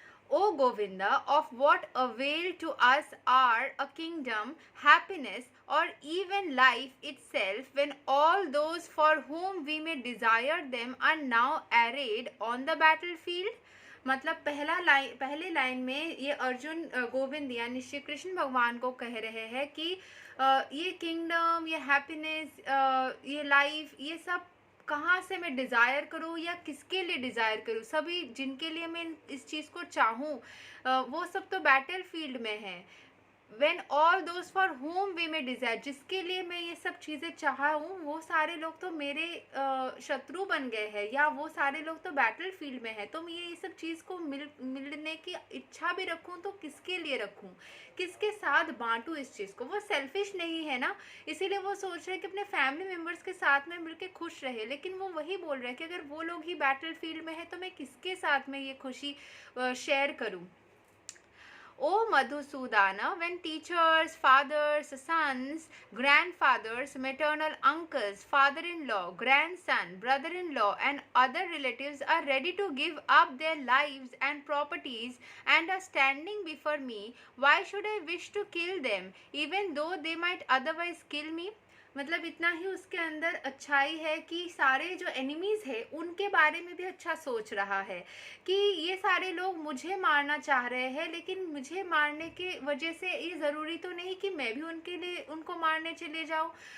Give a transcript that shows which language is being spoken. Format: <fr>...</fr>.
<en>O Govinda, of what avail to us are a kingdom, happiness, or even life itself when all those for whom we may desire them are now arrayed on the battlefield?</en> <hi>मतलब पहले line में ये अर्जुन गोविंद यानी श्री कृष्ण भगवान को कह रहे हैं कि ये किंगडम, ये हैप्पीनेस, ये लाइफ, ये सब कहाँ से मैं डिज़ायर करूँ या किसके लिए डिज़ायर करूँ। सभी जिनके लिए मैं इस चीज़ को चाहूँ वो सब तो बैटल फील्ड में है। When all those for whom we may desire, जिसके लिए मैं ये सब चीज़ें चाहा हूँ, वो सारे लोग तो मेरे शत्रु बन गए हैं, या वो सारे लोग तो बैटल फील्ड में है। तो मैं ये सब चीज़ को मिलने की इच्छा भी रखूँ तो किसके लिए रखूँ, किसके साथ बांटूँ इस चीज़ को। वो सेल्फिश नहीं है ना, इसीलिए वो सोच रहे हैं कि अपने फैमिली मेम्बर्स के साथ में मिलकर खुश रहे। लेकिन वो वही बोल रहे हैं कि अगर वो लोग ही बैटल फील्ड में है तो मैं किसके साथ में ये खुशी शेयर करूँ।</hi> <en>O Madhusudana, when teachers, fathers, sons, grandfathers, maternal uncles, father-in-law, grandson, brother-in-law, and other relatives are ready to give up their lives and properties and are standing before me, why should I wish to kill them, even though they might otherwise kill me?</en> <hi>मतलब इतना ही उसके अंदर अच्छाई है कि सारे जो enemies है उनके बारे में भी अच्छा सोच रहा है कि ये सारे लोग मुझे मारना चाह रहे हैं, लेकिन मुझे मारने के वजह से ये ज़रूरी तो नहीं कि मैं भी उनके लिए उनको मारने चले जाऊँ।</hi>